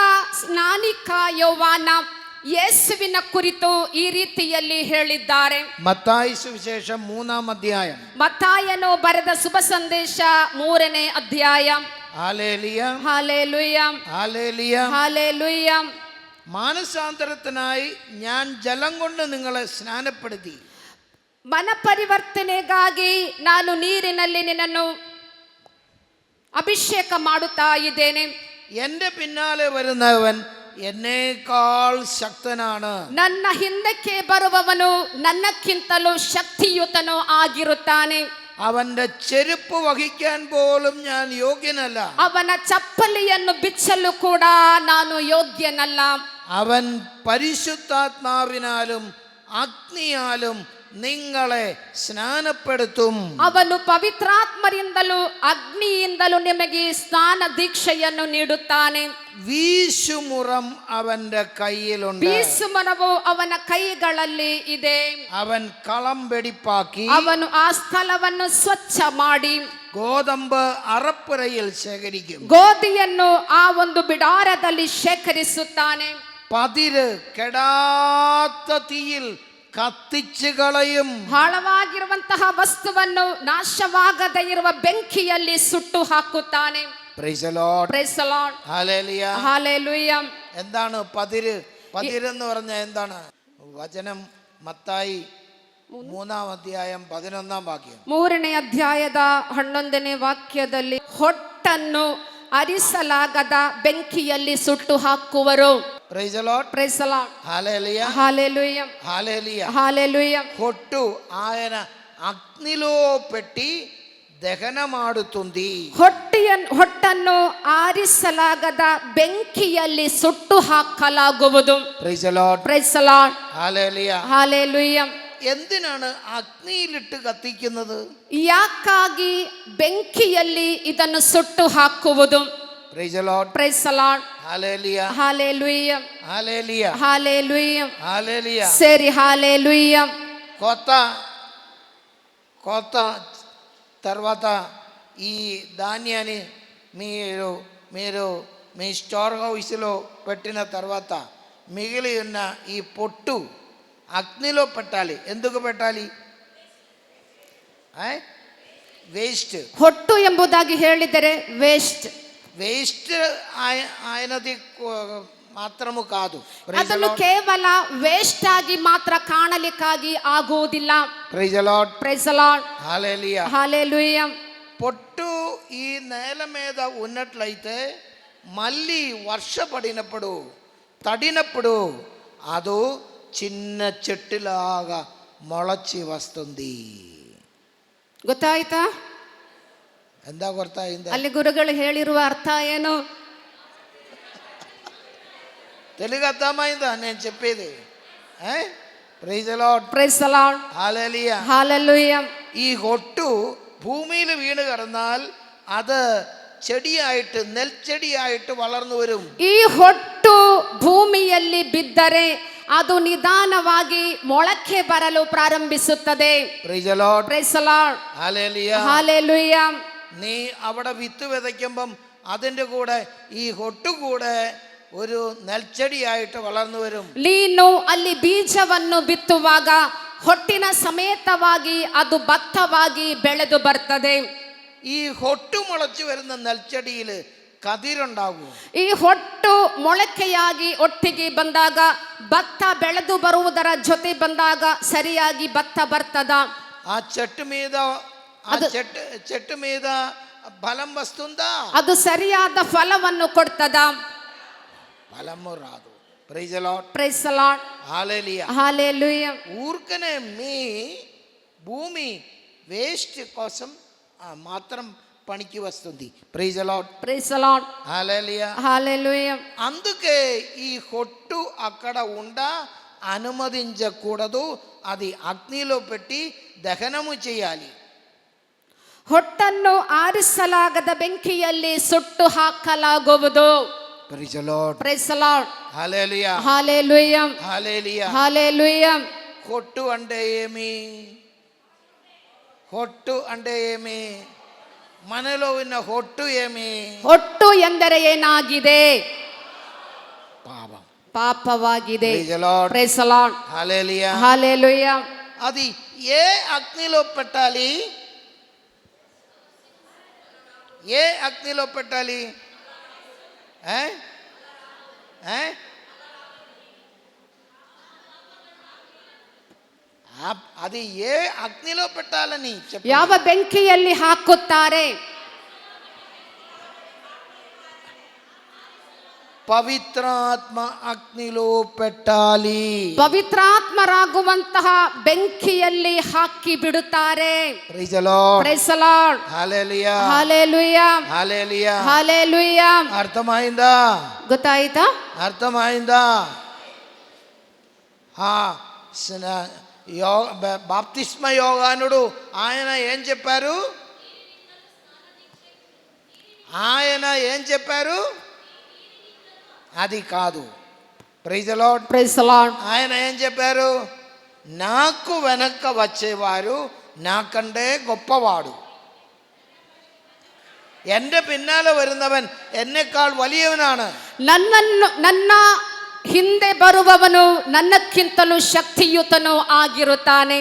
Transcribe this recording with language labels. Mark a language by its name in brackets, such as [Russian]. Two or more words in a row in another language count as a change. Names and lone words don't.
[Kannada] ಸಂತ ಸ್ನಾನಿಕ ಯೋವಾನ ಯೇಸುವಿನ ಕುರಿತು ಈ ರೀತಿಯಲ್ಲಿ ಹೇಳಿದ್ದಾರೆ. [Malayalam] മത്തായി സുവിശേഷം 3-ാം അധ്യായം. [Kannada] ಮತ್ತಾಯನು ಬರೆದ ಶುಭ ಸಂದೇಶ 3ನೇ ಅಧ್ಯಾಯ. [Malayalam] ഹല്ലേലൂയ, [Kannada] ಹಾಲೆಲೂಯ, [Malayalam] ഹല്ലേലൂയ. [Kannada] ಹಾಲೆಲೂയ. [Malayalam] മാനസാന്തരത്തിനായി ഞാൻ ജലം കൊണ്ട് നിങ്ങളെ സ്നാനപ്പെടുത്തി. [Kannada] ಮನಪರಿವರ್ತನೆಗಾಗಿ ನಾನು ನೀರಿನಲ್ಲಿ ನಿನ್ನನ್ನು ಅಭಿಷೇಕ ಮಾಡುತ್ತಾ ಇದ್ದೇನೆ. [Malayalam] എൻ്റെ പിന്നാലെ വരുന്നവൻ എന്നേക്കാൾ ശക്തനാണ്. [Kannada] ನನ್ನ ಹಿಂದಕ್ಕೆ ಬರುವವನು ನನ್ನಕ್ಕಿಂತಲೂ ಶಕ್ತಿಯುತನೂ ಆಗಿರುತ್ತಾನೆ. [Malayalam] അവന്റെ ചെരുപ്പ് വഹിക്കാൻ പോലും ഞാൻ യോഗ്യനല്ല. [Kannada] ಅವನ ಚಪ್ಪಲಿಯನ್ನು ಬಿಚ್ಚಲು ಕೂಡ ನಾನು ಯೋಗ್ಯನಲ್ಲ. [Malayalam] അവൻ പരിശുദ്ധാത്മാവിനാലും അഗ്നിയാലും നിങ്ങളെ സ്നാനപ്പെടുത്തും. [Kannada] ಅವನು ಪವಿತ್ರಾತ್ಮರಿಂದಲೂ ಅಗ್ನಿಯಿಂದಲೂ ನಿಮಗೆ ಸ್ನಾನ ದೀಕ್ಷೆಯನ್ನು ನೀಡುತ್ತಾನೆ. [Malayalam] വീശുമുറം അവന്റെ കയ്യിലുണ്ട്. [Kannada] ಬೀಸುಮರವು ಅವನ ಕೈಗಳಲ್ಲಿ ಇದೆ. [Malayalam] അവൻ കളം വെടിപ്പാക്കി [Kannada] ಅವನು ಆ ಸ್ಥಳವನ್ನು ಸ್ವಚ್ಛ ಮಾಡಿ [Malayalam] ഗോതമ്പ് അറപ്പുരയിൽ ശേഖരിക്കും. [Kannada] ಗೋಧಿಯನ್ನು ಆ ಒಂದು ಬಿಡಾರದಲ್ಲಿ ಶೇಖರಿಸುತ್ತಾನೆ. [Malayalam] പതിര് കെടാത്ത തീയിൽ കത്തിച്ചു കളയും. [Kannada] ಹಾಳವಾಗಿರುವಂತಹ ವಸ್ತುವನ್ನು ನಾಶವಾಗದೇ ಇರುವ ಬೆಂಕಿಯಲ್ಲಿ ಸುಟ್ಟು ಹಾಕುತ್ತಾನೆ. [English] Praise the Lord. Praise the Lord. Hallelujah. Hallelujah. [Malayalam] എന്താണ് പതിര്? പതിരെന്ന് പറഞ്ഞാൽ എന്താണ്? വചനം മത്തായി 3-ാം അധ്യായം 11-ാം വാക്യം. [Kannada] 3ನೇ ಅಧ್ಯಾಯದ 11ನೇ ವಾಕ್ಯದಲ್ಲಿ ಹೊಟ್ಟನ್ನು ಅರಿಸಲಾಗದ ಬೆಂಕಿಯಲ್ಲಿ ಸುಟ್ಟು ಹಾಕುವರು. [English] Praise the Lord. Praise the Lord. Hallelujah. Hallelujah. Hallelujah. Hallelujah. [Telugu] ಹೊಟ್ಟು ఆయన అగ్నిలో పెట్టి దహన ಮಾಡುతుంది. [Kannada] ಹೊಟ್ಟನ್ನು ಆರಿಸಲಾಗದ ಬೆಂಕಿಯಲ್ಲಿ ಸುಟ್ಟು ಹಾಕಲಾಗುವುದು. [English] Praise the Lord. Praise the Lord. Hallelujah. Hallelujah. [Malayalam] എന്തിനാണ് അഗ്നിയിലിട്ട് കത്തിക്കുന്നത്? [Kannada] ಯಾಕಾಗಿ ಬೆಂಕಿಯಲ್ಲಿ ಇದನ್ನು ಸುಟ್ಟು ಹಾಕುವುದು? [English] Praise the Lord. Praise the Lord. Hallelujah. Hallelujah. Hallelujah. Hallelujah. Hallelujah. [Telugu] సరి hallelujah. కొత్త తర్వాత ఈ ధాన్యాన్ని మీరు మీ [English] store houselo [Telugu] పెట్టిన తర్వాత మిగిలి ఉన్న ఈ పొట్టు అగ్నిలో పెట్టాలి. ఎందుకు పెట్టాలి? వేస్ట్. [Kannada] ಹೊಟ್ಟು ಎಂಬುದಾಗಿ ಹೇಳಿದರೆ ವೇಸ್ಟ್ [Telugu] ఆయనది మాత్రము కాదు. [Kannada] ಅದನ್ನು ಕೇವಲ ವೇಸ್ಟ್ ಆಗಿ ಮಾತ್ರ ಕಾಣಲಿಕ್ಕಾಗಿ ಆಗುವುದಿಲ್ಲ. [English] Praise the Lord. Praise the Lord. Hallelujah. Hallelujah. [Telugu] పొట్టు ఈ నేల మీద ఉన్నట్లయితే మళ్ళీ వర్షపడినప్పుడు తడినప్పుడు ಅದು చిన్న చెట్టులాగా మొలచి వస్తుంది. [Kannada] ಗೊತ್ತಾಯ್ತಾ? ಎಂದ ಗೊತ್ತಾయింದ? ಅಲ್ಲಿ ಗುರುಗಳು ಹೇಳಿರುವ ಅರ್ಥ ಏನು? [Telugu] తెలుగు అర్థమైందా నేను చెప్పేది? [English] Praise the Lord. Praise the Lord. [Telugu] హల్లెలూయా. [English] Hallelujah. [Malayalam] ഈ ಹೊಟ್ಟು ഭൂമിയിൽ വീണ് കിടന്നാൽ അത് ചെടിയായിട്ട് നെൽച്ചെടിയായിട്ട് വളർന്നു വരും. [Kannada] ಈ ಹೊಟ್ಟು ಭೂಮಿಯಲ್ಲಿ ಬಿದ್ದರೆ ಅದು ನಿಧಾನವಾಗಿ ಮೊಳಕೆ ಬರಲು ಪ್ರಾರಂಭಿಸುತ್ತದೆ. [English] Praise the Lord. Praise the Lord. Hallelujah. Hallelujah. [Malayalam] നീ അവിടെ വിത്ത് വിതയ്ക്കുമ്പം അതിൻ്റെ കൂടെ ഈ ಹೊಟ್ಟು കൂടെ ഒരു നെൽച്ചെടിയായിട്ട് വളർന്നു വരും. [Kannada] ನೀನು ಅಲ್ಲಿ ಬೀಜವನ್ನು ಬಿತ್ತುವಾಗ ಹೊಟ್ಟಿನ ಸಮೇತವಾಗಿ ಅದು ಭತ್ತವಾಗಿ ಬೆಳೆದು ಬರ್ತದೆ. [Malayalam] ഈ ಹೊಟ್ಟು മുളച്ചു വരുന്ന നെൽച്ചെടിയിൽ കതിരുണ്ടാകും. [Kannada] ಈ ಹೊಟ್ಟು ಮೊಳಕೆಯಾಗಿ ಒಟ್ಟಿಗೆ ಬಂದಾಗ ಭತ್ತ ಬೆಳೆದು ಬರುವುದರ ಜೊತೆ ಬಂದಾಗ ಸರಿಯಾಗಿ ಭತ್ತ ಬರ್ತದ. [Telugu] ఆ చెట్టు మీద ఫలం వస్తుందా? [Kannada] ಅದು ಸರಿಯಾದ ಫಲವನ್ನು ಕೊಡ್ತದ? [Telugu] ఫలము రాదు. [English] Praise the Lord. Praise the Lord. [Telugu] హల్లెలూయా. [English] Hallelujah. [Telugu] ఊర్కనే మీ భూమి వేస్ట్ కోసం మాత్రం పనికి వస్తుంది. [English] Praise the Lord. Praise the Lord. [Telugu] హల్లెలూయా. [English] Hallelujah. [Telugu] అందుకే ఈ ಹೊಟ್ಟು అక్కడ అనుమతించకూడదు. అది అగ్నిలో పెట్టి దహనము చేయాలి. [Kannada] ಹೊಟ್ಟನ್ನು ಆರಿಸಲಾಗದ ಬೆಂಕಿಯಲ್ಲಿ ಸುಟ್ಟು ಹಾಕಲಾಗುವುದು. [English] Praise the Lord. Praise the Lord. [Telugu] హల్లెలూయా. [English] Hallelujah. [Telugu] హల్లెలూయా. [English] Hallelujah. [Telugu] ಹೊಟ್ಟು అంటే ఏమి? ಹೊಟ್ಟು అంటే ఏమి? మనలో ఉన్న ಹೊಟ್ಟು ఏమి? [Kannada] ಹೊಟ್ಟು ಎಂದರೆ ಏನಾಗಿದೆ? [Telugu] పాపం. [Kannada] ಪಾಪವಾಗಿದೆ. [English] Praise the Lord. Praise the Lord. [Telugu] హల్లెలూయా. [English] Hallelujah. [Telugu] అది ఏ అగ్నిలో పెట్టాలి? ఏ అగ్నిలో పెట్టాలి? ఏ? ఏ? అది ఏ అగ్నిలో పెట్టాలని చెప్పండి. [Kannada] ಯಾವ ಬೆಂಕಿಯಲ್ಲಿ ಹಾಕುತ್ತಾರೆ? [Telugu] పవిత్రాత్మ అగ్నిలో పెట్టాలి. [Kannada] ಪವಿತ್ರಾತ್ಮರಾಗುವಂತಹ ಬೆಂಕಿಯಲ್ಲಿ ಹಾಕಿ ಬಿಡುತ್ತಾರೆ. [English] Praise the Lord. Praise the Lord. [Telugu] హల్లెలూయా. [English] Hallelujah. [Telugu] హల్లెలూయా. [English] Hallelujah. [Telugu] అర్థమైందా? [Kannada] ಗೊತ್ತಾಯ್ತಾ? [Telugu] అర్థమైందా? బాప్తిస్మ యోగానుడు ఆయన ఏం చెప్పారు? ఆయన ఏం చెప్పారు? అది కాదు. [English] Praise the Lord. Praise the Lord. [Telugu] ఆయన ఏం చెప్పారు? నాకు వెనక వచ్చేవారు నాకంటే గొప్పవాడు, [Malayalam] എൻ്റെ പിന്നാലെ വരുന്നവൻ എന്നെക്കാൾ വലിയവനാണ്. [Kannada] ನನ್ನ ಹಿಂದೆ ಬರುವವನು ನನ್ನಕ್ಕಿಂತಲೂ ಶಕ್ತಿಯುತನು ಆಗಿರುತ್ತಾನೆ.